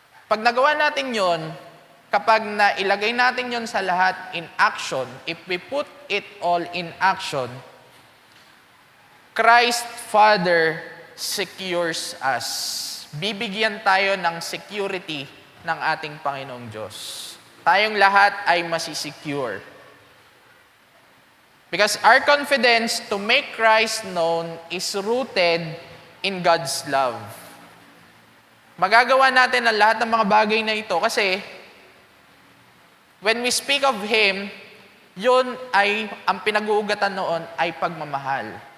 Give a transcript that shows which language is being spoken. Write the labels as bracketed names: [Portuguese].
[Filipino] Pag nagawa natin yon, kapag nailagay natin yon sa lahat [English] in action, if we put it all in action, Christ Father secures us. [Filipino] Bibigyan tayo ng security ng ating Panginoong Diyos. Tayong lahat ay masisecure. [English] Because our confidence to make Christ known is rooted in God's love. [Filipino] Magagawa natin ang lahat ng mga bagay na ito kasi [English] when we speak of Him, [Filipino] yun ay, ang pinag-uugatan noon ay pagmamahal.